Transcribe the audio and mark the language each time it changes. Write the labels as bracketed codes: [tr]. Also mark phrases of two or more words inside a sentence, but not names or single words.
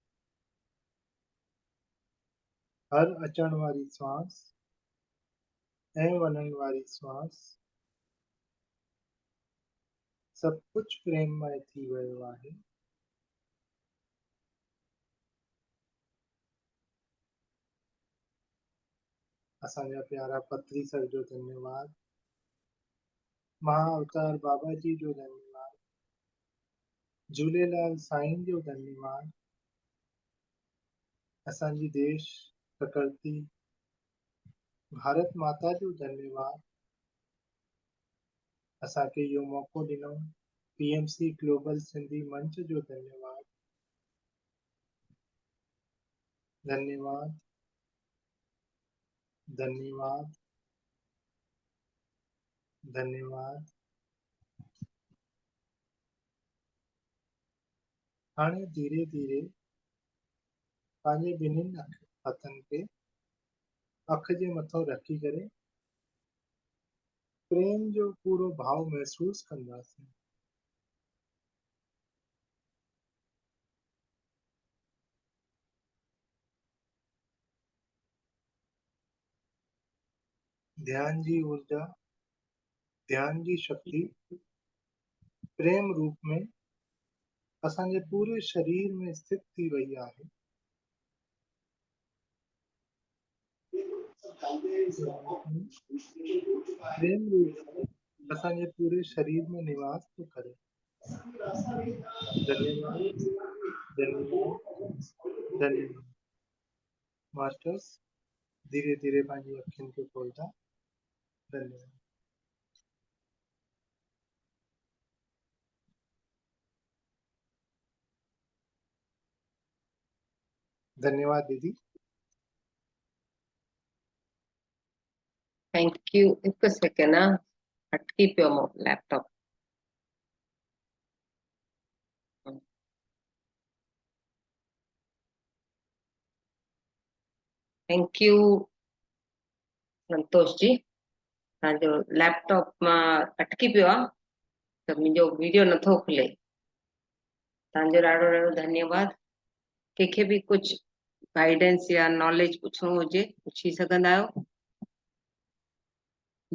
[sd] हर अचण वारी सांस ऐं वञण वारी सांस सब कुछ प्रेममय थी वियो आहे। असांजा प्यारा पत्री सर जो धन्यवाद, महाअवतार बाबा जी जो धन्यवाद, झूलेलाल साईं जो धन्यवाद, असांजी देश प्रकृति भारत माता जो धन्यवाद, असांखे इहो मौको ॾिनो पीएमसी ग्लोबल सिंधी मंच जो धन्यवाद। धन्यवाद, धन्यवाद, धन्यवाद। हाणे धीरे धीरे पंहिंजे ॿिन्हिनि हथनि खे अख जे मथां रखी करे प्रेम जो पूरो भाव महसूस कंदासीं। ध्यान जी ऊर्जा, ध्यान जी शक्ति प्रेम रूप में असांजे पूरे शरीर में स्थित थी वई आहे। प्रेम रूप असांजे पूरे शरीर में निवास थो करे। धन्यवाद, धन्यवाद, धन्यवाद। मास्टर्स धीरे धीरे पंहिंजी अखियुनि खे खोलंदा। धन्यवाद। धन्यवाद दीदी। [en] thank you. [sd] हिकु सेकेंड ना, अटकी पियो लैपटॉप। [en] thank you संतोष जी। [sd] तव्हांजो लैपटॉप मां अटकी पियो आहे त मुंहिंजो वीडियो नथो खुले। तव्हांजो ॾाढो ॾाढो धन्यवाद। कंहिंखे बि कुझु गाइडेंस या नॉलेज पुछिणो हुजे पुछी सघंदा आहियो।